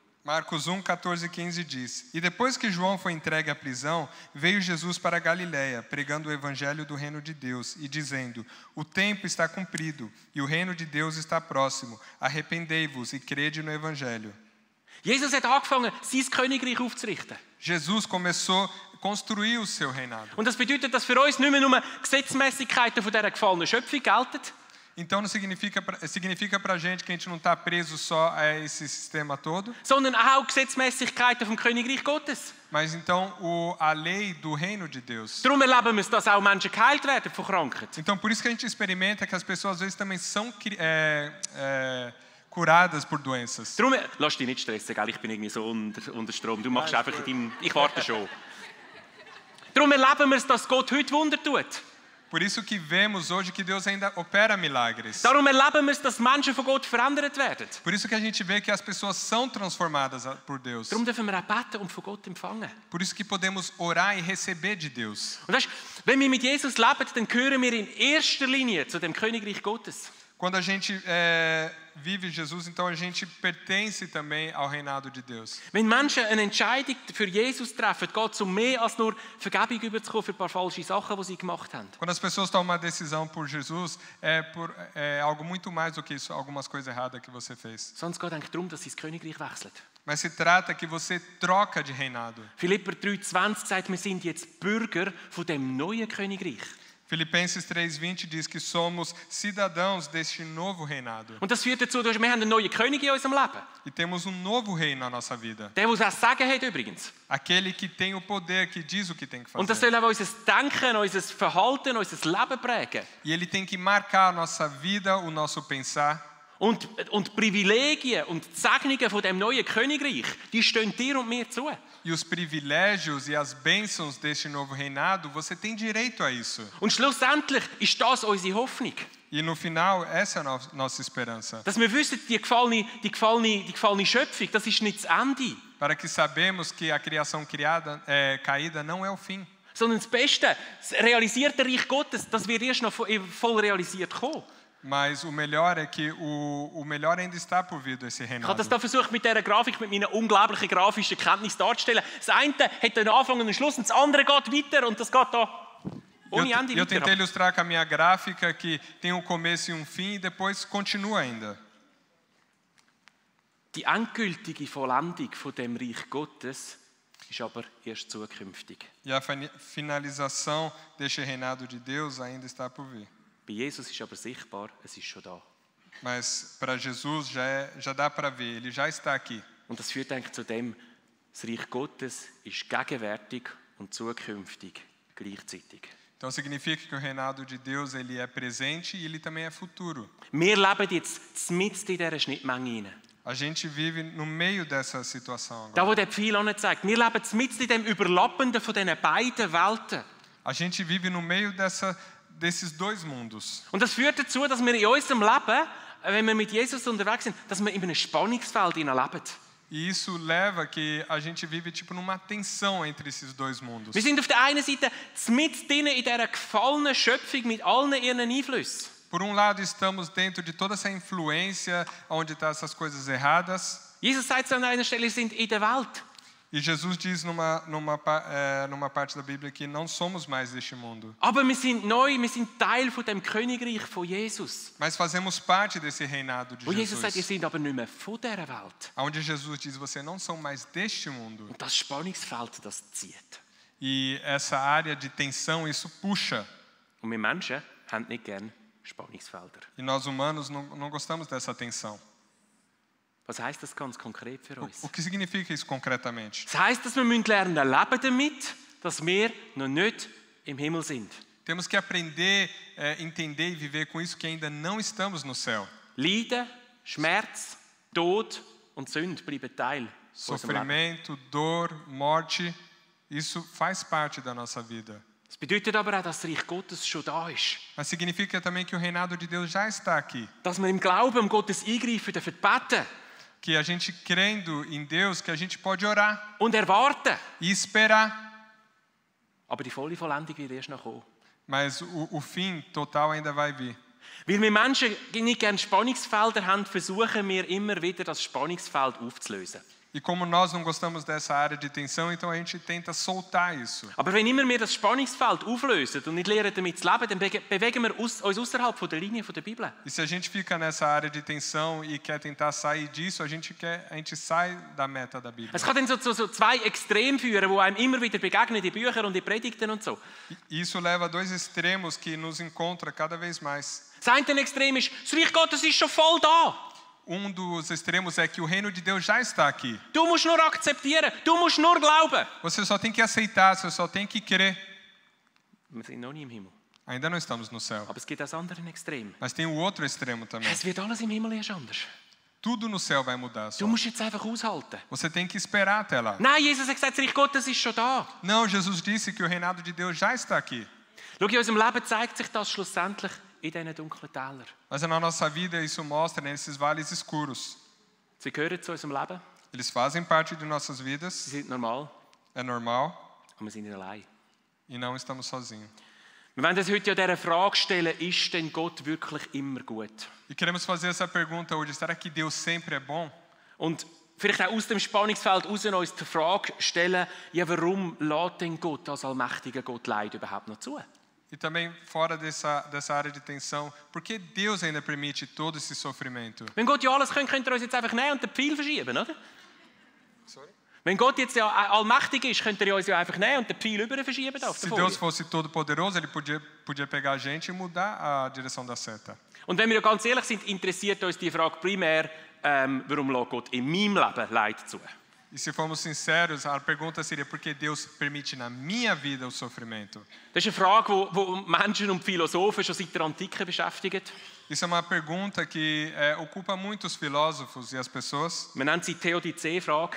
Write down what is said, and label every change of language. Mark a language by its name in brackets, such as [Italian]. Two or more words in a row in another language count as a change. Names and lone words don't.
[Portuguese] Marcos 1, 14 e 15 diz: E depois que João foi entregue à prisão, veio Jesus para Galiléia, pregando o evangelho do reino de Deus e dizendo: O tempo está cumprido e o reino de Deus está próximo. Arrependei-vos e crede no evangelho. [German] Jesus hat angefangen, sein Königreich aufzurichten. [Portuguese] Jesus começou a construir o seu reinado. [German] Und das bedeutet, dass für uns nicht mehr nur Gesetzmäßigkeiten von dieser gefallenen Schöpfung gelten. [Portuguese] Então não significa para a gente que a gente não está preso só a esse sistema todo. [German] Sondern auch Gesetzmäßigkeiten vom Königreich Gottes. [Portuguese] Mas então a lei do reino de Deus. [German] Darum erleben wir, dass auch Menschen geheilt werden von Krankheit. [Portuguese] Então por isso que a gente experimenta que as pessoas às vezes também são curadas por doenças. [German] Darum, lass dich nicht stressen, gell? Ich bin irgendwie so unter Strom. Du machst einfach ich warte schon. Darum erleben wir, dass Gott heute Wunder tut. [Portuguese] Por isso que vemos hoje que Deus ainda opera milagres. [German] Darum erleben wir es, dass Menschen von Gott verändert werden. [Portuguese] Por isso que a gente vê que as pessoas são transformadas por Deus. [German] Darum dürfen wir auch beten und von Gott empfangen. [Portuguese] Por isso que podemos orar e receber de Deus. [German] Und weißt, wenn wir mit Jesus leben, dann gehören wir in erster Linie zu dem Königreich Gottes. [Portuguese] Quando a gente vive Jesus, então a gente pertence também ao reinado de Deus. [German] Wenn Menschen eine Entscheidung für Jesus treffen, geht es mehr als nur Vergebung überzukommen für ein paar falsche Sachen, die sie gemacht haben. [Portuguese] Quando as pessoas tomam uma decisão por Jesus, é algo muito mais do que isso, algumas coisas erradas que você fez. [German] Sondern es geht eigentlich darum, dass sie das Königreich wechseln. [Portuguese] Mas se trata que você troca de reinado. [German] Philipper 3,20 sagt, wir sind jetzt Bürger von dem neuen Königreich. [Portuguese] Filipenses 3,20 diz que somos cidadãos deste novo reinado. [German] Und das führt dazu, dass wir einen neuen König in unserem Leben. [Portuguese] E temos novo reino na nossa vida. [German] Der das Sagen hat übrigens. [Portuguese] Aquele que tem o poder, que diz o que tem que fazer. [German] Und das soll auch unser Denken, unser Verhalten, unser Leben prägen. [Portuguese] E ele tem que marcar a nossa vida, o nosso pensar. [German] Und Privilegien und Segnungen von dem neuen Königreich, die stehen dir und mir zu. [Portuguese] E os privilégios e as bênçãos deste novo reinado, você tem direito a isso. [German] Und schlussendlich ist das unsere Hoffnung. [Portuguese] E no final, essa é a nossa esperança. [German] Dass wir wissen, die gefallene Schöpfung, das ist nicht das Ende. [Portuguese] Para que sabemos que a criação caída não é o fim. [German] Sondern das Beste, das realisierte Reich Gottes, das wird erst noch voll realisiert kommen. [Portuguese] Mas o melhor é que o melhor ainda está por vir desse [German] Ich [Portuguese] reinado. [German] habe das da versucht mit dieser Grafik, mit meiner unglaublichen grafischen Kenntnis darzustellen. Das eine hat einen Anfang und einen Schluss und das andere geht weiter und das geht da ohne Ende [Portuguese] Eu tentei [German] weiter. [Portuguese] ilustrar com a minha gráfica que tem um começo e um fim e depois continua ainda. [German] Die endgültige Vollendung von dem Reich Gottes ist aber erst zukünftig. [Portuguese] E a finalização deste reinado de Deus ainda está por vir. [German] Bei Jesus ist aber sichtbar, es ist schon da. [Portuguese] Mas para Jesus já dá para ver, ele já está aqui. [German] Und das führt eigentlich zu dem, das Reich Gottes ist gegenwärtig und zukünftig gleichzeitig. [Portuguese] Então significa que o reinado de Deus ele é presente e ele também é futuro. [German] Wir leben jetzt mitten in dieser Schnittmenge hinein. [Portuguese] A gente vive no meio dessa situação [German] Da, [Portuguese] agora. [German] wo der Pfeil auch nicht zeigt. Wir leben mitten in dem Überlappenden von diesen beiden Welten. [Portuguese] A gente vive no meio desses dois mundos. [German] Und das führt dazu, dass wir in unserem Leben, wenn wir mit Jesus unterwegs sind, dass wir in einem Spannungsfeld leben. [Portuguese] E isso leva que a gente vive tipo numa tensão entre esses dois mundos. [German] Wir sind auf der einen Seite mitten in dieser gefallenen Schöpfung mit allen ihren Einflüssen. [Portuguese] Por um lado estamos dentro de toda essa influência onde estão essas coisas erradas. [German] Jesus sagt an einer Stelle, wir sind in der Welt. [Portuguese] E Jesus diz numa parte da Bíblia que não somos mais deste mundo. [German] Aber wir sind neu, wir sind Teil von dem Königreich von Jesus. [Portuguese] Mas fazemos parte desse reinado de [German] Wo Jesus sagt, ihr [Portuguese] Jesus. [German] seid aber nicht mehr von dieser Welt. [Portuguese] Onde Jesus diz, vocês não são mais deste mundo. [German] Und das Spannungsfeld, das zieht. [Portuguese] E essa área de tensão, isso puxa. [German] Und wir Menschen haben nicht gern Spannungsfelder. [Portuguese] E nós humanos não gostamos dessa tensão. [German] Was heisst das ganz konkret für uns? [Portuguese] O que significa isso concretamente? [German] Das heisst, dass wir lernen leben damit, dass wir noch nicht im Himmel sind. [Portuguese] Temos que aprender, entender e viver com isso que ainda não estamos no céu. [German] Leiden, Schmerz, Tod und Sünde bleiben Teil von unserem Leben. [Portuguese] Sofrimento, dor, morte, isso faz parte da nossa vida. [German] Das bedeutet aber auch, dass das Reich Gottes schon da ist. [Portuguese] Mas significa também que o reinado de Deus já está aqui. [German] Dass wir im Glauben um Gottes Eingreifen dürfen beten [Portuguese] Que a gente crendo em Deus, que a gente pode orar [German] und erwarten. [Portuguese] e esperar. [German] Aber die volle Vollendung wird erst noch kommen. [Portuguese] Mas o fim total ainda vai vir. [German] Weil wir Menschen nicht gerne Spannungsfelder haben, versuchen wir immer wieder, das Spannungsfeld aufzulösen. [Portuguese] E como nós não gostamos dessa área de tensão, então a gente tenta soltar isso. [German] Aber wenn immer wir das Spannungsfeld auflösen und nicht lernen, damit zu leben, dann bewegen wir uns außerhalb von der Linie der Bibel. [Portuguese] E se a gente fica nessa área de tensão e quer tentar sair disso, a gente sai da meta da Bíblia. [German] Es kann dann so zwei Extreme führen, die einem immer wieder begegnen in Büchern und in Predigten und so. [Portuguese] E isso leva a dois extremos que nos encontra cada vez mais. [German] Das eine Extrem ist, das Reich Gottes ist schon voll da. [Portuguese] Dos extremos é que o reino de Deus já está aqui. [German] Du musst nur akzeptieren, du musst nur glauben. [Portuguese] Você só tem que aceitar, você só tem que crer. [German] Wir sind noch nie im Himmel. [Portuguese] Ainda não estamos no céu. [German] Aber es gibt auch das andere Extrem. [Portuguese] Mas tem o outro extremo também. [German] Es wird alles im Himmel erst anders. [Portuguese] Tudo no céu vai mudar só. [German] Du musst jetzt einfach aushalten. [Portuguese] Você tem que esperar até lá. [German] Nein, Jesus hat gesagt, das Reich Gottes ist schon da. [Portuguese] Não, Jesus disse que o reinado de Deus já está aqui. [German] Schau, in unserem Leben zeigt sich das schlussendlich in diesen dunklen Tälern. [Portuguese] Mas na nossa vida isso mostra nesses vales escuros. [German] Sie gehören zu unserem Leben, [Portuguese] Eles fazem parte de nossas [German] sie [Portuguese] vidas, [German] sind normal, [Portuguese] é normal, [German] aber wir sind nicht allein. [Portuguese] e não estamos sozinhos. [German] Wir wollen uns heute ja dieser Frage stellen, ist denn Gott wirklich immer gut? [Portuguese] E queremos fazer essa pergunta hoje: será que Deus sempre é bom? [German] Und vielleicht auch aus dem Spannungsfeld heraus uns die Frage stellen, ja, warum lässt denn Gott als allmächtiger Gott Leid überhaupt noch zu? [Portuguese] E também fora dessa área de tensão, por que Deus ainda permite todo esse sofrimento? [German] Wenn Gott ja alles könnte er uns jetzt einfach nehmen und den Pfeil verschieben, oder? Sorry? Wenn Gott jetzt ja allmächtig ist, könnte er uns ja einfach nehmen und den Pfeil über verschieben auf der [Portuguese] Se Deus [German] Folie. [Portuguese] fosse todo poderoso, ele podia pegar a gente e mudar a direção da seta. [German] Und wenn wir ja ganz ehrlich sind, interessiert uns die Frage primär, warum lässt Gott in meinem Leben Leid zu? [Portuguese] E se formos sinceros, a pergunta seria: por que Deus permite na minha vida o sofrimento? [German] Das ist eine Frage, die Menschen und Philosophen schon seit der Antike beschäftigt. [Portuguese] Isso é uma pergunta que ocupa muitos filósofos e as pessoas. [German] Man nennt sie Theodizee-Frage.